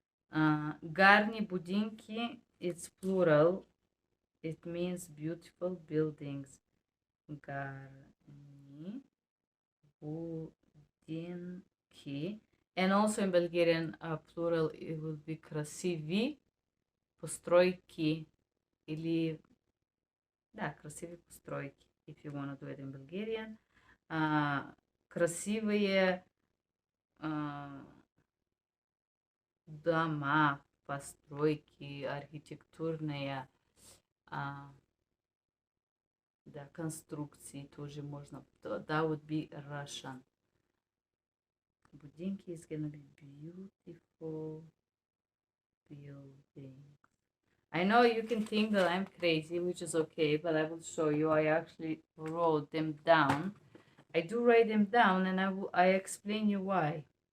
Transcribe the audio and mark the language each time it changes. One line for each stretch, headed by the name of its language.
English: Гарні будинки, it's plural. It means beautiful buildings.
Ukrainian: Гарні будинки.
English: And also in Bulgarian, plural, it will be
Bulgarian: красиви постройки.
Russian: Или, да, красивые постройки.
English: If you want to do it in Bulgarian.
Russian: Красивые дома, постройки, архитектурные, да, конструкции тоже можно.
English: That would be Russian. Будинки is gonna be beautiful buildings. I know you can think that I'm crazy, which is okay, but I will show you. I actually wrote them down. I do write them down, and I explain you why.